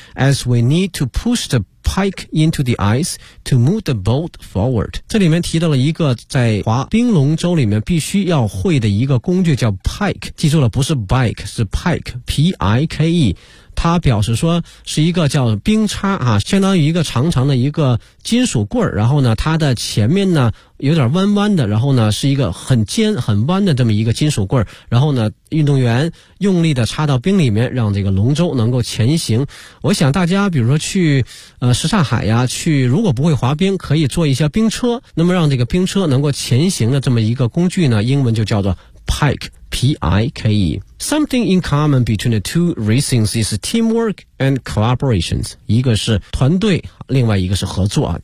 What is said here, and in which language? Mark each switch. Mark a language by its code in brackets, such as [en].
[en] As we need to push the pike into the ice to move the boat forward。 [zh] 这里面提到了一个在滑冰龙舟里面必须要会的一个工具叫 pike。记住了，不是 bike， 是 pike， P-I-K-E。它表示说是一个叫冰叉啊，相当于一个长长的一个金属棍，然后呢它的前面呢有点弯弯的，然后呢是一个很尖很弯的这么一个金属棍，然后呢运动员用力的插到冰里面，让这个龙舟能够前行。我想大家比如说去什刹海呀，去如果不会滑冰可以坐一下冰车，那么让这个冰车能够前行的这么一个工具呢，英文就叫做 pike，P-I-K-E. [en] Something in common between the two racings is teamwork and collaborations. [zh] 一个是团队，另外一个是合作啊。